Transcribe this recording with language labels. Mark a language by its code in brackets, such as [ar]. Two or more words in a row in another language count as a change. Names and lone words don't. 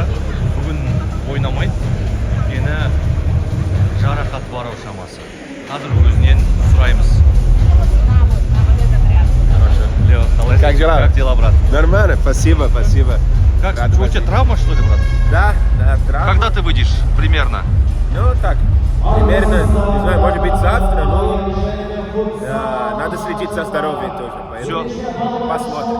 [kk] бүгін ойнамайды, өйткені жарақат бар шамасы. Қазір өзінен сұраймыз. Лео, [ru] Как дела? Как дела, брат? Нормально, спасибо. Как? У тебя травма, что ли, брат? Да, травма. Когда ты выйдешь примерно? Ну так, примерно, не знаю, может быть завтра, но надо следить за здоровьем тоже. Все. Посмотрим.